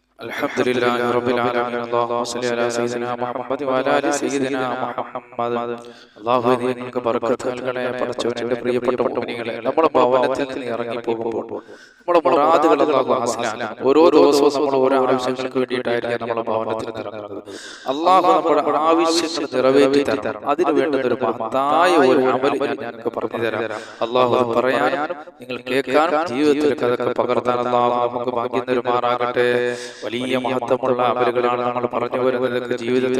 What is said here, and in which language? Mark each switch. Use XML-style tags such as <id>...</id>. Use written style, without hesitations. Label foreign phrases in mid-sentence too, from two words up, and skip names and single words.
<ar>الحمد لله رب العالمين اللهم صل على سيدنا محمد وعلى ال سيدنا محمد</ar> <ml>അല്ലാഹു നിങ്ങൾക്ക് ബർക്കത്ത് നൽകണേ പടച്ചവനെ എൻ്റെ പ്രിയപ്പെട്ട മുഅ്മിനീങ്ങളെ നമ്മുടെ ഭവനത്തിൽ നിന്ന് ഇറങ്ങി പോകുമ്പോൾ നമ്മുടെ മുറാദുകൾ അല്ലാഹു ഹാസിലാക്കാൻ ഓരോ ദിവസവും നമ്മൾ ഓരോ ആവശ്യങ്ങൾക്ക് വേണ്ടിയിട്ടായിരിക്കും നമ്മുടെ ഭവനത്തിൽ നിന്ന് ഇറങ്ങുന്നത് അല്ലാഹു നമ്മുടെ ആവശ്യങ്ങൾ നിറവേറ്റി തരണം അതിനു വേണ്ടുന്ന ഒരു മഹത്തായ ഒരു അമൽ ഞാൻ നിങ്ങൾക്ക് പറഞ്ഞു തരാം അല്ലാഹു പറയാനും നിങ്ങൾ കേൾക്കാനും ജീവിതത്തിൽ അതൊക്കെ പകർത്താൻ അല്ലാഹു നമുക്ക് ഭാഗ്യം തരുമാറാകട്ടെ വലിയ മഹത്വമുള്ള അമലുകളാണ് നമ്മൾ പറഞ്ഞു വരുന്നത് ജീവിതത്തിൽ</ml>